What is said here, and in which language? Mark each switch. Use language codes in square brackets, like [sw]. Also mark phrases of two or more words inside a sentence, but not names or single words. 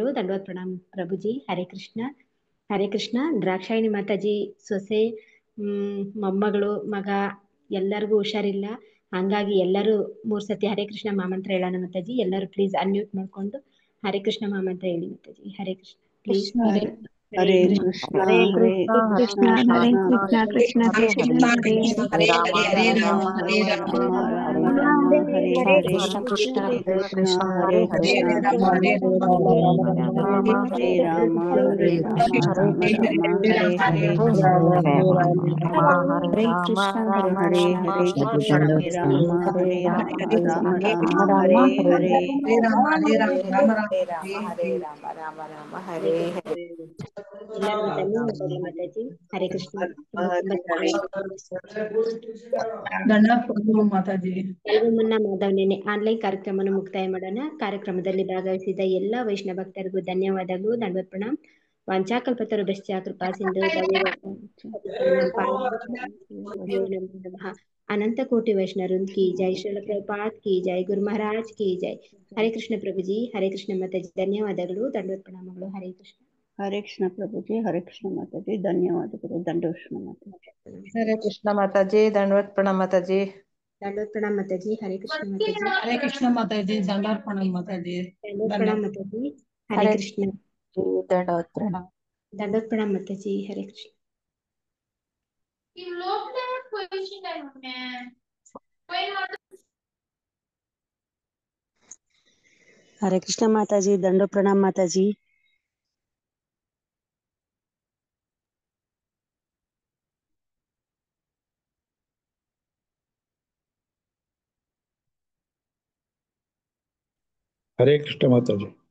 [kn] ದಂಡವತ್ ಪ್ರಣಾಮ್ ಪ್ರಭುಜಿ. ಹರೇ ಕೃಷ್ಣ. ಹರೇ ಕೃಷ್ಣ. ದ್ರಾಕ್ಷಾಯಿಣಿ ಮಾತಾಜಿ ಸೊಸೆ, ಮೊಮ್ಮಗಳು, ಮಗ ಎಲ್ಲರಿಗೂ ಹುಷಾರಿಲ್ಲ. ಹಂಗಾಗಿ ಎಲ್ಲರೂ 3 ಸತಿ ಹರೇ ಕೃಷ್ಣ ಮಹಾಮಂತ್ರ ಹೇಳೋಣ ಮಾತಾಜಿ. ಎಲ್ಲರೂ [en] please unmute [kn] ಮಾಡ್ಕೊಂಡು ಹರೇ ಕೃಷ್ಣ ಮಹಾಮಂತ್ರ ಹೇಳಿ ಮಾತಾಜಿ. ಹರೇ ಕೃಷ್ಣ ಪ್ಲೀಸ್. [sa] ಹರೇ ಕೃಷ್ಣ ಹರೇ ಹರೇ ಕೃಷ್ಣ ಕೃಷ್ಣ ಕೃಷ್ಣ ಕೃಷ್ಣ ಹರೇ ಹರೇ ರಾಮ ಹರೇ ರಾಮ ಹರೇ ರಾಮ ರಾಮ ರಾಮ ಹರೇ ಹರೇ. ಕೃಷ್ಣ ಹರೇ ಹರೇ ಕೃಷ್ಣ ಕೃಷ್ಣ ಹರೇ ಹರೇ ಕೃಷ್ಣ ಹರೇ ರಾಮ ಹರೇ ರಾಮ ಹರೇ ರಾಮ ರಾಮ ರಾಮ ಹರೇ ಹರೇ. ಹರೇ ಕೃಷ್ಣ ಹರೇ ಹರೇ ಹರೇ ಕೃಷ್ಣ ಹರೇ ರಾಮ ಹರೇ ರಾಮ ರಾಮ ರಾಮ ಹರೇ ಹರೇ. [kn] ಎಲ್ಲರಿಗೂ ಧನ್ಯವಾದಗಳು ಮಾತಾಜಿ. ಹರೇ ಕೃಷ್ಣ. ತುಂಬಾ ತುಂಬಾ ಮಾತಾಜಿ. ಎಲ್ಗೂ ಮುನ್ನ ಮಾಧವನೇನೆ ಆನ್ಲೈನ್ ಕಾರ್ಯಕ್ರಮವನ್ನು ಮುಕ್ತಾಯ ಮಾಡೋಣ. ಕಾರ್ಯಕ್ರಮದಲ್ಲಿ ಭಾಗವಹಿಸಿದ ಎಲ್ಲ ವೈಷ್ಣವ ಭಕ್ತರಿಗೂ ಧನ್ಯವಾದಗಳು. [hi] दंडवत प्रणाम. [sa] ವಾಂಚಾಕಲ್ಪತರು ಬೆಶ್ಚ ಕೃಪಾ ಸಿಂಧು [hi] अनंत कोटि वैष्णव की जय। श्रील प्रभुपाद की जय। गुरु महाराज की जय। हरे कृष्ण प्रभुजी. हरे कृष्ण माताजी [kn] ಧನ್ಯವಾದಗಳು. ದಂಡವತ್ ಪ್ರಣಾಮಗಳು. ಹರೇ ಕೃಷ್ಣ. ಹರೇ ಕೃಷ್ಣ ಪ್ರಭುಜಿ. ಹರೇ ಕೃಷ್ಣ ಮಾತಾಜಿ ಧನ್ಯವಾದಗಳು. ದಂಡೋಷ್ಣ ಮಾತಾಜಿ. ಹರೇ ಕೃಷ್ಣ ಮಾತಾಜಿ. ದಂಡವತ್ ಪ್ರಣಾಮ ಮಾತಾಜಿ. ದಂಡವತ್ ಪ್ರಣಾಮ ಮಾತಾಜಿ. ಹರೇ ಕೃಷ್ಣ ಮಾತಾಜಿ. ಹರೇ ಕೃಷ್ಣ ಮಾತಾಜಿ. ದಂಡವತ್ ಪ್ರಣಾಮ ಮಾತಾಜಿ. ದಂಡವತ್ ಪ್ರಣಾಮ ಮಾತಾಜಿ. ಹರೇ ಕೃಷ್ಣ. ದಂಡವತ್ ಪ್ರಣಾಮ. ದಂಡವತ್ ಪ್ರಣಾಮ ಮಾತಾಜಿ. ಹರೇ ಕೃಷ್ಣ. [hi] हरे कृष्ण माता जी, दंडो प्रणाम माता जी। हरे कृष्ण माता जी।